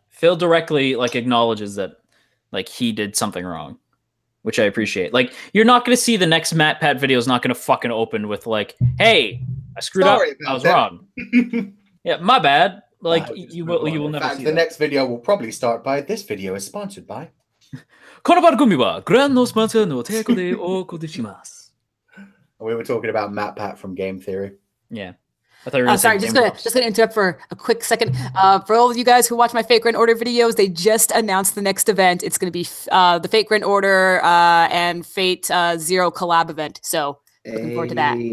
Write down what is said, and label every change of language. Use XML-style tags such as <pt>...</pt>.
<en>Phil directly, like, acknowledges that, like, he did something wrong, which I appreciate. Like, you're not going to see the next MatPat video is not going to fucking open with, like, hey, I screwed up. I was wrong. Yeah, my bad. Like, you will never see the next video will probably start by, this video is sponsored by.</en> <ja>この番組はグランドスポンサーの提供でお送りします。</ja> <en>We were talking about MatPat from Game Theory. Yeah. I thought you were sorry, just gonna interrupt for a quick second. For all of you guys who watch my Fate Grand Order videos, they just announced the next event. It's gonna be the Fate Grand Order and Fate Zero collab event. So looking forward to that.</en>